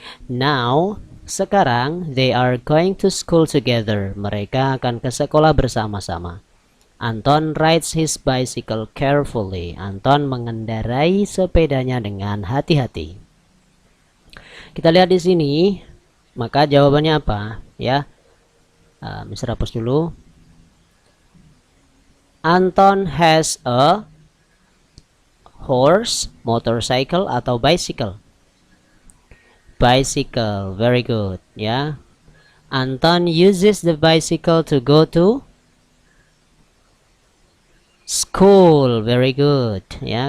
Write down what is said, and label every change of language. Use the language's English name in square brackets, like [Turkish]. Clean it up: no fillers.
[English] Now, [Indonesian] sekarang [English] they are going to school together. [Indonesian] Mereka akan ke sekolah bersama-sama. Anton [English] rides his bicycle carefully. [Indonesian] Anton mengendarai sepedanya dengan hati-hati. Kita lihat di sini, maka jawabannya apa? Ya, Mister hapus dulu. [English] Anton has a horse, motorcycle [Indonesian] atau [English] bicycle? Bicycle, very good ya. Anton uses the bicycle to go to school, very good ya.